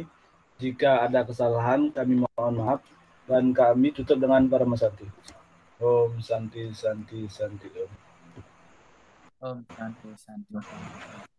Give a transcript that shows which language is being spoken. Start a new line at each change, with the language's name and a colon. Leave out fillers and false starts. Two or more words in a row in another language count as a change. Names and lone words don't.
Indonesian: Jika ada kesalahan, kami mohon maaf dan kami tutup dengan Parama Santi.
Sanskrit: Om Santi Santi Santi Om. Om Santi Santi.